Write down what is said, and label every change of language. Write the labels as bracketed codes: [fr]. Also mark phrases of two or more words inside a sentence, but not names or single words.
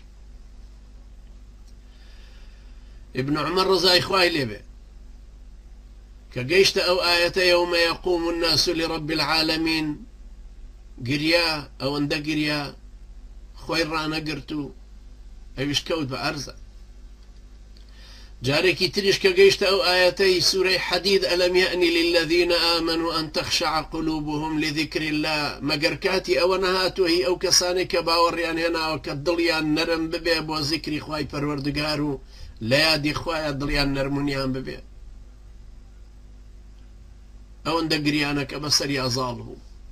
[ckb] ابن عمر ڕەزای خوای لێبێ کە گەیشتە ئەو ئایەتە [ar] یەومە یەقوم الناس لرب العالمین [ckb] گریا، ئەوەندە گریا خۆی ڕانەگرت و ئەویش کەوت بە عەرزە. جارێکی تریش کە گەیشتە ئەو ئایەتەی سوورەی حەدید [ar] ئەلەم یەئنی للذین آمنوا أن تخشع قلوبهم لذكر الله [ckb] مەگەر کاتی ئەوە نەهاتووە ئەو کەسانێک کە باوەڕیان هێناوە کە دڵیان نەرم ببێ بۆ زیکری خوای پەروەردگار و لە یادی خوایە دڵیان نەرمونیان ببێ. ئەوەندە گریانە کە بەسەری ئەزاڵ بوو.